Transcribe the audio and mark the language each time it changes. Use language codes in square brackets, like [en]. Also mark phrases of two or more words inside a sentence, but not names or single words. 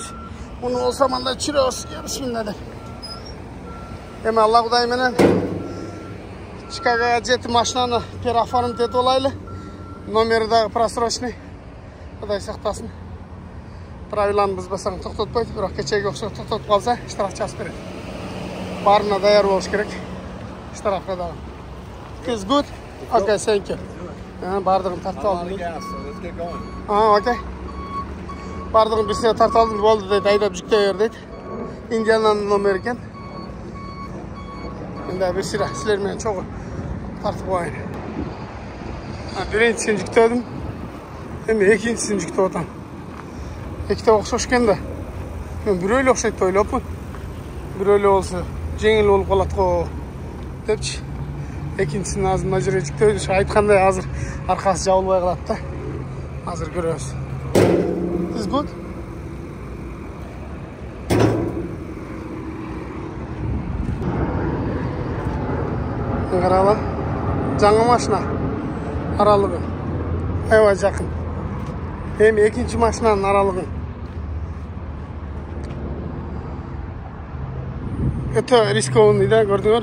[ky] Муну болсо мындай чүрөбүз, бисмилла деп. Эми Алла Кудай менен Чикагога жетип машинаны переоформить этип алайлы. Номери дагы просрочный. Кудай сактасын. Правиланы бузбасаң токтотпойт, бирок кечеге окшоп токтотуп калса, штраф жазып берет. Барына даяр болуш керек. Штрафка дагы. [en] It's good. Okay, thank you. [ky] Бардыгын тартып алдым. Окей. Бардыгын бирсине тартып алдым, болду дейт, айдап жүктөй бер дейт. Индиананын номери экен. Мында бир сыра силер менен чогуу тартып коеюн. Биринчисин жүктөдүм. Эми экинчисин жүктөп атам. Эките окшош экен да. Мен бирөө эле окшойт деп ойлопмун. Бирөө эле болсо жеңил болуп калат го депчи. Экинчисин азыр мына жерге жүктөйбүз. Айткандай азыр аркасы жабылбай калат да. Азыр көрөбүз. [en] Is good? [ky] Карала. Жаңы машина. Аралыгы. Аябай жакын. Эми экинчи машинанын аралыгы. Өтө рискованный да, көрдүңөр.